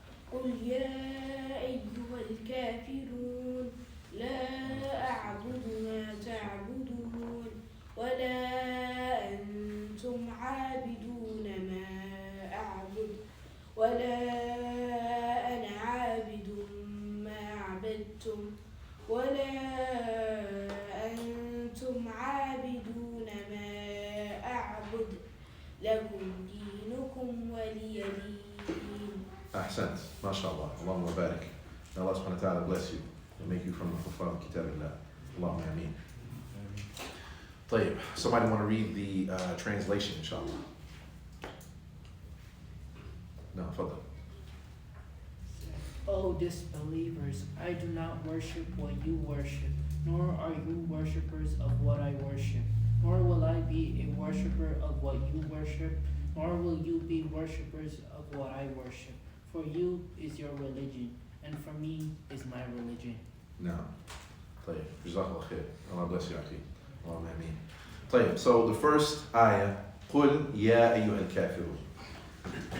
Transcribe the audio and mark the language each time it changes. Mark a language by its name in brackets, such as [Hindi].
[Arabic] قل يا أيها الكافرون لا أعبد ما تعبدون ولا أنتم عابدون ما أعبد ولا أنا عابد ما عبدتم ولا أنتم عابدون ما أعبد لكم دينكم ولي دين. Ahsant. MashaAllah. Allahumma barik. [English] May Allah subhanahu wa ta'ala bless you and make you from the Hufaz Kitabillah. [Arabic] Allahumma ameen. طيب. [English] Somebody want to read the translation, inshallah? No, fadl. O disbelievers, I do not worship what you worship, nor are you worshippers of what I worship, nor will I be a worshipper of what you worship, nor will you be worshippers of what I worship. For you is your religion, and for me is my religion. No. [Arabic] طيب. Jazakallah khair. [English] Allah bless you, [Arabic] akhi. Allahumma ameen. طيب, [English] so the first ayah, [Arabic] قُلْ يَا أَيُّهَا الْكَافِرُونَ.